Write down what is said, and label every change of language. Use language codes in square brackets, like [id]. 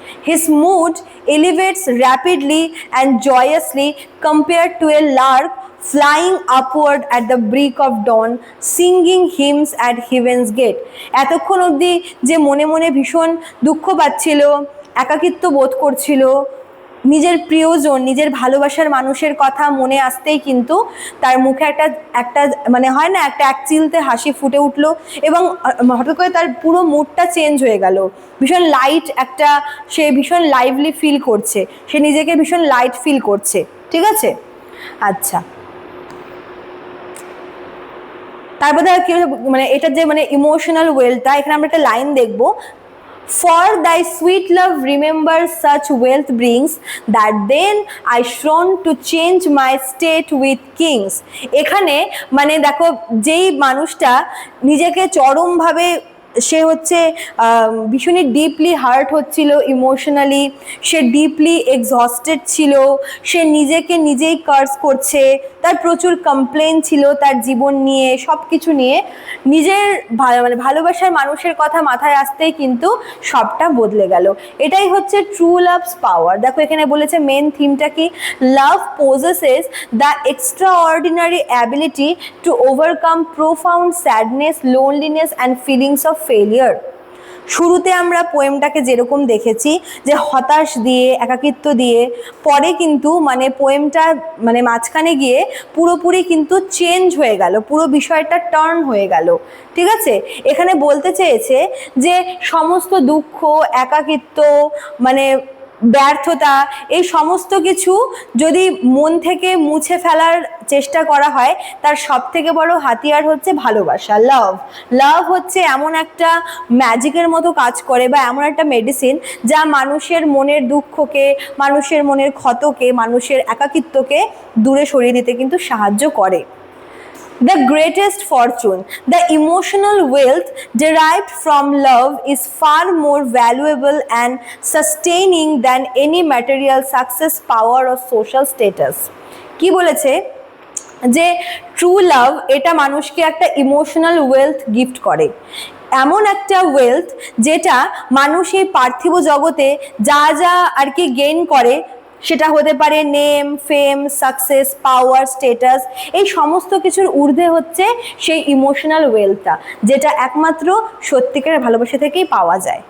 [en] His mood elevates rapidly and joyously compared to a lark flying upward at the break of dawn, singing hymns at heaven's gate. [bn] এতক্ষণ অবধি যে মনে মনে ভীষণ দুঃখ পাচ্ছিল, একাকিত্ব বোধ করছিল, নিজের প্রিয়জন, নিজের ভালোবাসার মানুষের কথা মনে আসতেই কিন্তু তার মুখে একটা হয় না, একটা একচিলতে হাসি ফুটে উঠলো এবং হঠাৎ করে তার পুরো মুডটা চেঞ্জ হয়ে গেল। ভীষণ লাইট সে ভীষণ লাইভলি ফিল করছে, সে নিজেকে ভীষণ লাইট ফিল করছে, ঠিক আছে। আচ্ছা, তারপরে এটা যে ইমোশনাল ওয়েলটা, এখানে আমরা একটা লাইন দেখবো, [en] For thy sweet love remember such wealth brings, that then I shone to change my state with kings. [bn] এখানে দেখো, যেই মানুষটা নিজেকে চরমভাবে সে হচ্ছে ভীষণই ডিপলি হার্ট হচ্ছিল ইমোশনালি, সে ডিপলি এক্সহস্টেড ছিল, সে নিজেকে নিজেই কার্স করছে, তার প্রচুর কমপ্লেন ছিল তার জীবন নিয়ে, সব কিছু নিয়ে। নিজের মানে ভালোবাসার মানুষের কথা মাথায় আসতেই কিন্তু সবটা বদলে গেল। এটাই হচ্ছে ট্রু লাভস পাওয়ার। দেখো এখানে বলেছে মেন থিমটা কি, [en] Love possesses the extraordinary ability to overcome profound sadness, loneliness and feelings of failure. [bn] শুরুতে আমরা পোয়েমটাকে যেরকম দেখেছি যে হতাশ দিয়ে, একাকিত্ব দিয়ে, পরে কিন্তু মানে পোয়েমটা মানে মাঝখানে গিয়ে পুরোপুরি কিন্তু চেঞ্জ হয়ে গেল, পুরো বিষয়টা টার্ন হয়ে গেল। ঠিক আছে, এখানে বলতে চেয়েছে যে সমস্ত দুঃখ, একাকিত্ব, মানে ব্যর্থতা, এই সমস্ত কিছু যদি মন থেকে মুছে ফেলার চেষ্টা করা হয়, তার সব থেকে বড় হাতিয়ার হচ্ছে ভালোবাসা, লাভ। লাভ হচ্ছে এমন একটা ম্যাজিকের মতো কাজ করে, বা এমন একটা মেডিসিন যা মানুষের মনের দুঃখকে, মানুষের মনের ক্ষতকে, মানুষের একাকিত্বকে দূরে সরিয়ে দিতে কিন্তু সাহায্য করে। [en] The greatest fortune, the emotional wealth derived from love is far more valuable and sustaining than any material success, power or social status. [bn] কি বলেছে যে ট্রু লাভ এটা মানুষকে একটা ইমোশনাল ওয়েলথ গিফট করে, এমন একটা ওয়েলথ যেটা মানুষ এই পার্থিব জগতে যা যা আর কি গেইন করে, সেটা হতে পারে নেম, ফেম, সাকসেস, পাওয়ার, স্টেটাস, এই সমস্ত কিছুর ঊর্ধ্বে হচ্ছে সেই ইমোশনাল ওয়েলথটা, যেটা একমাত্র সত্যিকারের ভালোবাসা থেকেই পাওয়া যায়।